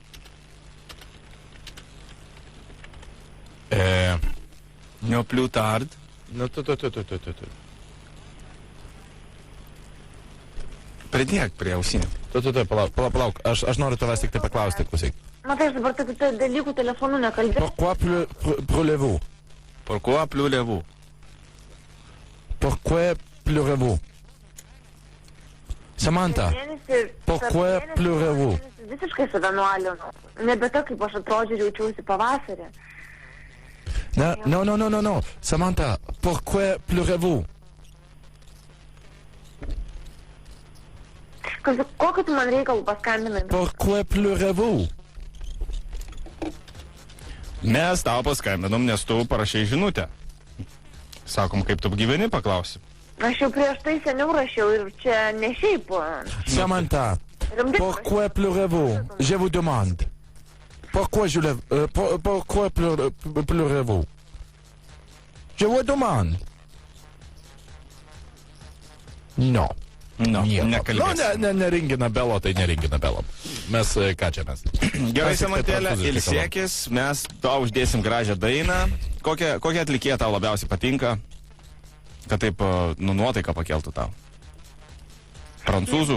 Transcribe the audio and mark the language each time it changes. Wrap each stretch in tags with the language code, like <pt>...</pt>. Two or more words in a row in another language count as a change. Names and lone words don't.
<lt>Neopliutard. Nu, tu. Pridėk prie ausinių. Tu, palauk, aš noriu tavęs tik tai paklausti, klausyk. Matai, aš dabar tokių dalykų telefonu nekalbėjau.</lt> <fr>Pourquoi pleurez-vous? Pourquoi pleurez-vous? Pourquoi pleurez-vous? Samantha, pourquoi pleurez-vous?</fr> <lt>Visiškai save nualinu. Nebe ta, kaip aš atrodžiu ir jaučiausi pavasarį.</lt> <fr>Non. Samantha, pourquoi pleurez-vous?</fr> <lt>Kokiu tu man reikalų paskambinai?</lt> <fr>Pourquoi pleurez-vous?</fr> <lt>Mes tau paskambinom, nes tu parašei žinutę. Sakom, kaip tu gyveni, paklausi. Aš jau prieš tai seniau rašiau ir čia ne šiaip. Samantha, Rimtai</lt> <fr>pourquoi pleurez-vous? Je vous demande. Pourquoi pleurez-vous? Je vous demande. Non.</fr> <lt>No, Nieko. nekalbės. Nu, neringina belo, tai neringina belo. Mes, ką čia mes? Gerai, Mes tik tai Samantėlė, prancūziškai ilsėkis, mes tau uždėsim gražią dainą. Kokia atlikėja tau labiausiai patinka, kad taip, nuotaiką pakeltų tau? Prancūzų?</lt>